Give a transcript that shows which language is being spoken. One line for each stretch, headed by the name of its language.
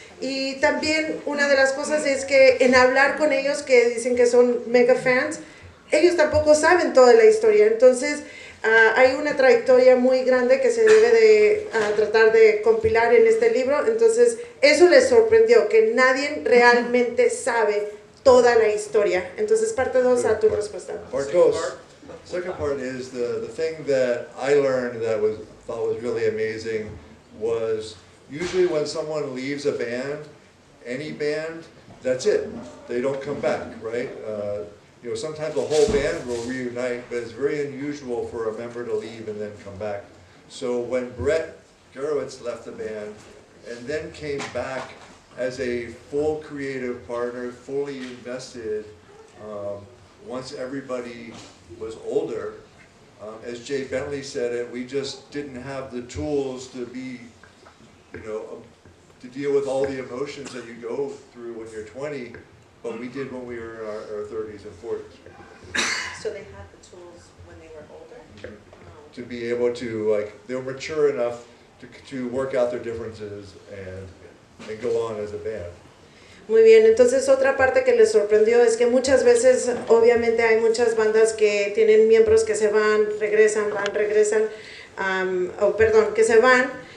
Spanish: Y también una de las cosas es que en hablar con ellos que dicen que son mega fans, ellos tampoco saben toda la historia. Entonces hay una trayectoria muy grande que se debe de tratar de compilar en este libro. Entonces eso les sorprendió, que nadie realmente sabe toda la historia. Entonces parte 2 a tu respuesta.
English: Part 2. Second part is the thing that I learned that thought was really amazing was usually when someone leaves a band, any band, that's it. They don't come back, right? Sometimes the whole band will reunite, but it's very unusual for a member to leave and then come back. So when Brett Gurewitz left the band and then came back as a full creative partner, fully invested, once everybody was older, as Jay Bentley said it, we just didn't have the tools to be to deal with all the emotions that you go through when you're 20, but we did when we were in our 30s and 40s. So they had the tools when they were older? To be able to, they were mature enough to work out their differences and go on as a band.
Spanish: Muy bien, entonces otra parte que les sorprendió es que muchas veces, obviamente hay muchas bandas que tienen miembros que se van, regresan, que se van,